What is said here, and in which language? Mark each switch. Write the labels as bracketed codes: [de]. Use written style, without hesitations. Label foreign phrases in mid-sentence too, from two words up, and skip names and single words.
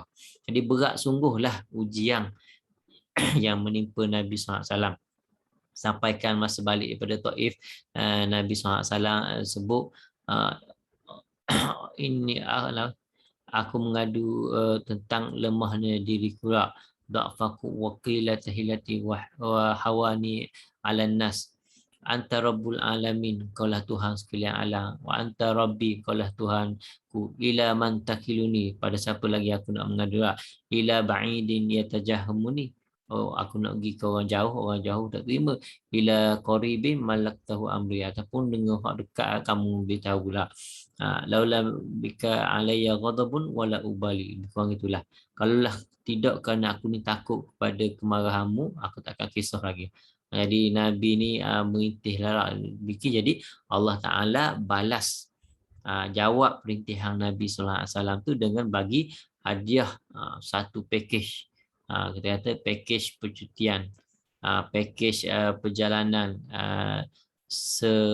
[ms] Jadi berat sungguhlah ujian yang menimpa Nabi SAW. Sampaikan masa balik daripada Taif, Nabi SAW sebut, ini aku mengadu tentang lemahnya diriku, [ar] ضعفي وقلة حيلتي وهواني على الناس. أنت رب العالمين, [ms] kaulah Tuhan sekalian alam, [ar] وأنت ربي, [ms] kaulah Tuhanku, [ar] إلى من تكلني, [ms] pada siapa lagi aku nak mengadu, [ar] إلى بعيد يتجهمني, [ms] oh aku nak pergi ke orang jauh tak terima, [ar] إلى قريب ملكته أمري, [ms] ataupun dengan hak dekat kamu beritahu pula. [ar] لولا بك علي غضب ولا أبالي, [ms] bukan itulah, kalaulah tidak kerana aku ni takut kepada kemarahanmu, aku takkan kisah lagi. Jadi Nabi ni merintihlah bikin, jadi Allah Ta'ala balas jawab perintihan Nabi SAW tu dengan bagi hadiah satu package, kita kata package percutian, package perjalanan se,